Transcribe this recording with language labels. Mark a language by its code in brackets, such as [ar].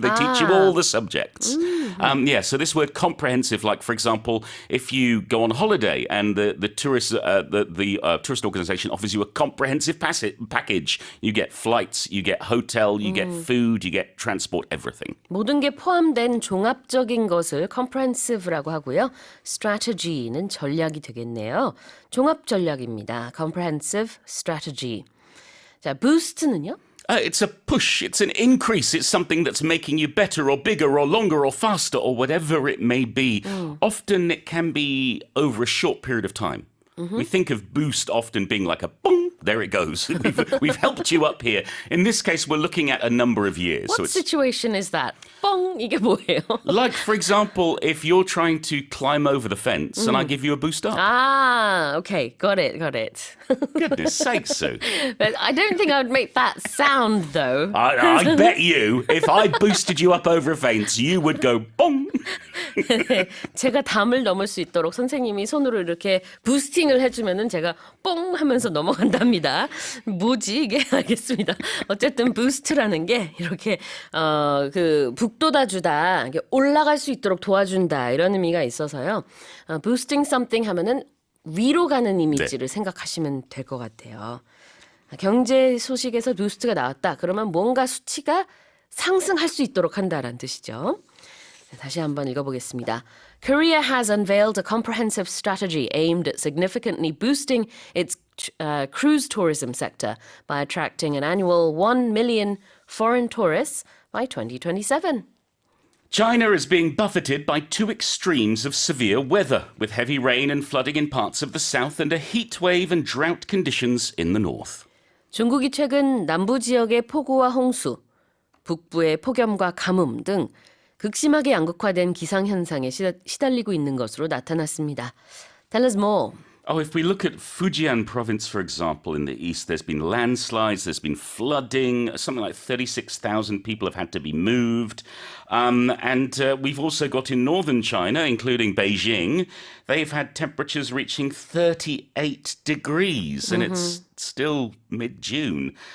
[en] They teach you all the subjects. So this word comprehensive, like, for example, if you go on holiday and the tourist organization offers you a comprehensive package, you get flights, you get hotel, you get food, you get transport, everything. [ko] 모든 게 포함된 종합적인 것을 comprehensive라고 하고요. strategy는 전략이 되겠네요. 종합 전략입니다. [en] comprehensive strategy. [ko] 자, boost는요? [en] It's a push, it's an increase, it's something that's making you better or bigger or longer or faster or whatever it may be. Often it can be over a short period of time. We think of boost often being like a boom, there it goes. We've helped you up here. In this case, we're looking at a number of years. What situation is that? [ko] 뻥, 이게 뭐예요? [en] Like, for example, if you're trying to climb over the fence and I give you a boost up. Ah, okay, got it. Goodness sakes, Sue. But I don't think I would make that sound, though. I bet you, if I boosted you up over a fence, you would go bong. [ko] 제가 담을 넘을 수 있도록 선생님이 손으로 이렇게 부스팅을 해주면은 제가 뽕 하면서 넘어간답니다. 뭐지 이게? 알겠습니다. 어쨌든 부스트라는 게 이렇게 그 북돋아주다, 올라갈 수 있도록 도와준다 이런 의미가 있어서요. [en] boosting something [ko] 하면은 위로 가는 이미지를 생각하시면 될 것 같아요. 경제 소식에서 부스트가 나왔다. 그러면 뭔가 수치가 상승할 수 있도록 한다라는 뜻이죠. 다시 한번 읽어보겠습니다. [en] Korea has unveiled a comprehensive strategy aimed at significantly boosting its cruise tourism sector by attracting an annual 1 million foreign tourists by 2027. China is being buffeted by two extremes of severe weather, with heavy rain and flooding in parts of the south and a heat wave and drought conditions in the north. [ko] 중국이 최근 남부 지역의 폭우와 홍수, 북부의 폭염과 가뭄 등 극심하게 양극화된 기상현상에 시달리고 있는 것으로 나타났습니다. [en] Tell us more. Oh, if we look at Fujian province, for example, in the east, there's been landslides, there's been flooding, something like 36,000 people have had to be moved. We've also got in northern China, including Beijing, they've had temperatures reaching 38 degrees, and it's still mid-June.